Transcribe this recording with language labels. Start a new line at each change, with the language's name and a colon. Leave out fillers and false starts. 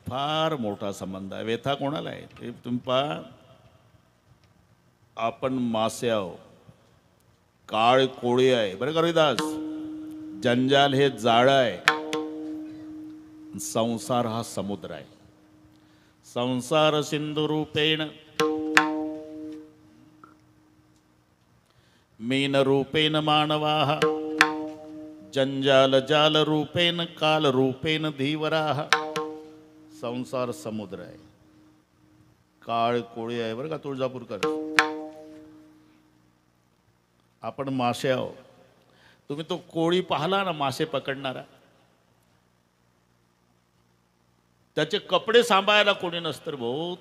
Marathi: फार मोठा संबंध आहे. व्यथा कोणाला आहे ते तुम्ही पहा. आपण मासे आहो, काळ कोळी आहे बरं का रविदास. जंजाल हे जाळं आहे, संसार हा समुद्र आहे.
Sanskrit: संसार सिंधू रूपेण मीन रूपेण मानवाः जंजाल जाल रूपेण काल रूपेण धीवराः.
Marathi: संसार समुद्र आहे, काळ कोळी आहे बरं का तुळजापूरकर. आपण मासे आहो. तुम्ही तो कोळी पाहला ना मासे पकडणारा, त्याचे कपडे सांभाळायला कोणी नसतं भाऊ.